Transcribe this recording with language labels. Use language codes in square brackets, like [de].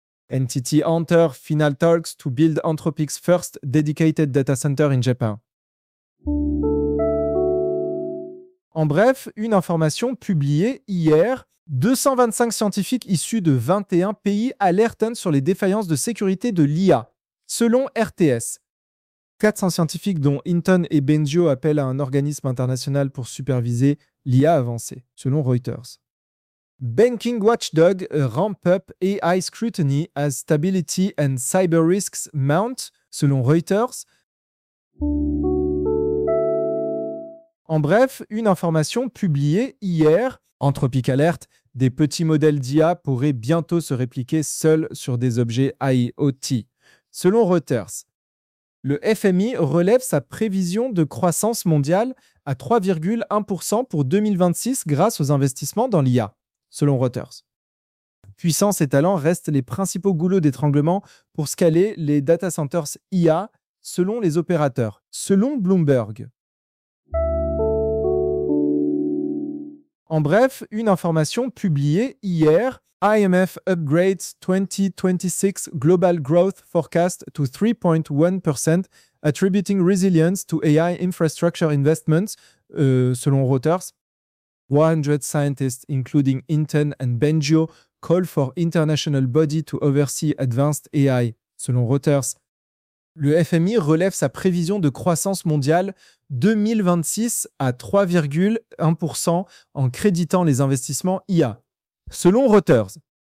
[en] NTT Hunter, final talks to build Anthropic's first dedicated data center in Japan. [fr] En bref, une information publiée hier, 225 scientifiques issus de 21 pays alertent sur les défaillances de sécurité de l'IA, selon RTS. 400 scientifiques dont Hinton et Benjo appellent à un organisme international pour superviser l'IA avancée, selon Reuters. [en] Banking Watchdog ramp up AI scrutiny as stability and cyber risks mount, [fr] selon Reuters. En bref, une information publiée hier, Anthropic Alert, des petits modèles d'IA pourraient bientôt se répliquer seuls sur des objets IoT, selon Reuters. Le FMI relève sa prévision de croissance mondiale à 3,1% pour 2026 grâce aux investissements dans l'IA, selon Reuters. Puissance et talent restent les principaux goulots d'étranglement pour scaler les data centers IA, selon les opérateurs, selon Bloomberg. En bref, une information publiée hier, [en] IMF upgrades 2026 global growth forecast to 3.1%, attributing resilience to AI infrastructure investments, [fr] selon Reuters. [en] 100 scientists, including Hinton and Benjo, call for international body to oversee advanced AI, [fr] selon Reuters. Le FMI relève sa prévision de croissance mondiale 2026 à 3,1% en créditant les investissements IA, selon Reuters.